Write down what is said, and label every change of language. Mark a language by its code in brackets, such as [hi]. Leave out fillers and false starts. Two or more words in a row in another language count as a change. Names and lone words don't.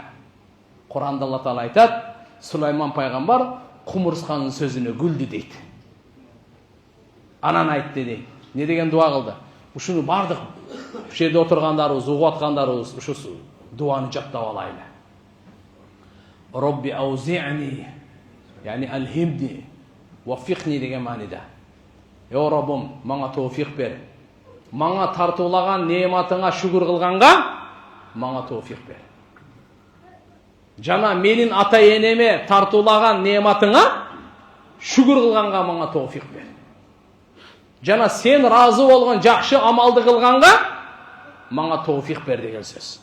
[ky] Куранда Алла Таала айтат, Сулайман пайгамбар кумурсканын сөзүнө күлдү дейт. Анан айтты дейт. Не деген дуа кылды? Ушуну бардык жерде отургандарыбыз, угуп аткандарыбыз ушу дуаны жаттап алайлы. [ar] رب أوزعني يعني ألهمني وفقني [ky] деген маанида. О Роббум, мага тауфиқ бер. Мага тартуулаган неъматыңа шүгүр кылганга мага тауфиқ бер. Жана менин ата-энеме тартуулаган неъматыңа шүгүр кылганга мага тауфиқ бер. Жана сен разы болгон жакшы амалды кылганга мага тауфиқ бер деген сөз.